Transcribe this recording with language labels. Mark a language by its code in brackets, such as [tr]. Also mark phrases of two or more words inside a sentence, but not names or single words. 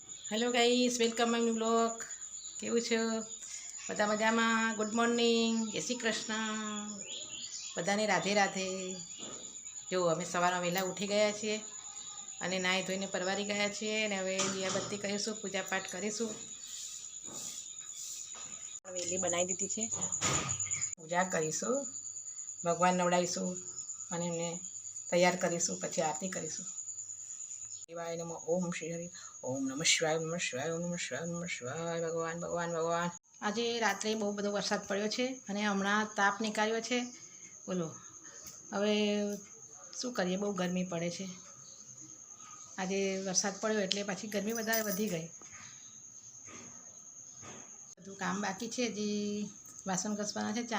[en] Hello guys, welcome my new blog. [gu] કેવું છે બધા મજામાં? [en] good morning, जय श्री कृष्ण। [gu] બધાને રાધે રાધે। જો અમે સવારમાં વહેલા ઉઠી ગયા છીએ અને નાહી ધોઈને પરવારી ગયા છીએ અને હવે દિયાબત્તી કરીશું, પૂજા પાઠ કરીશું। વેલી બનાવી દીધી છે, પૂજા કરીશું, ભગવાન નવડાવીશું અને એમને તૈયાર કરીશું, પછી આરતી કરીશું। [sa] शिवाय नमः। ओम श्री हरि। ओम नमः शिवाय, नमः शिवाय, ओम नमः शिवाय, नमः शिवाय। भगवान भगवान भगवान। [gu] આજે રાત્રે બહુ બધો વરસાદ પડ્યો છે અને હમણાં તાપ નીકળ્યો છે। બોલો હવે શું કરીએ, બહુ ગરમી પડે છે। આજે વરસાદ પડ્યો એટલે પાછી ગરમી વધારે વધી ગઈ। બધું કામ બાકી છે, હજી વાસણ ઘસવાના છે।